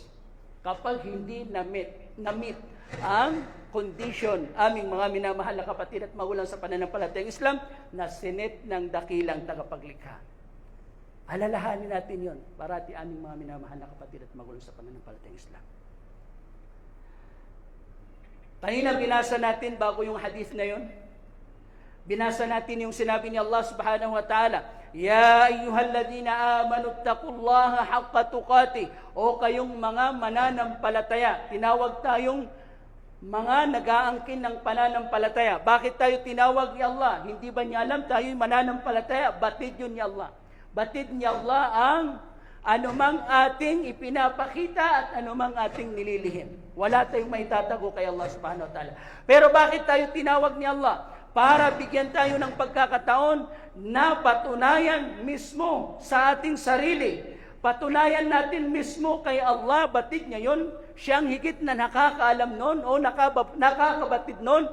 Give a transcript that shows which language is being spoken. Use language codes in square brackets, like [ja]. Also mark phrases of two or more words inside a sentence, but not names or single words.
[tl] Kapag hindi na-meet ang condition, aming mga minamahal na kapatid at magulang sa pananampalatayang Islam, na sinet ng dakilang tagapaglikha. Alalahanin natin yon, parati aming mga minamahal na kapatid at magulang sa pananampalatayang Islam. Kanina binasa natin bago yung hadith na yon. Binasa natin yung sinabi ni Allah [ar] سبحانه وتعالى, يا أيها الذين آمنوا اتقوا الله حق تقاته. [tl] O kayong mga mananampalataya. Tinawag tayong mga nag-aangkin ng pananampalataya. Bakit tayo tinawag ni Allah? Hindi ba niya alam tayo'y mananampalataya? Batid yun ni Allah. Batid ni Allah anumang ating ipinapakita at anumang ating nililihim. Wala tayong maitatago kay Allah [ar] سبحانه وتعالى. [tl] Pero bakit tayo tinawag ni Allah? Para bigyan tayo ng pagkakataon na patunayan mismo sa ating sarili. Patunayan natin mismo kay Allah, batid niya yun, siyang higit na nakakaalam nun o nakakabatid nun.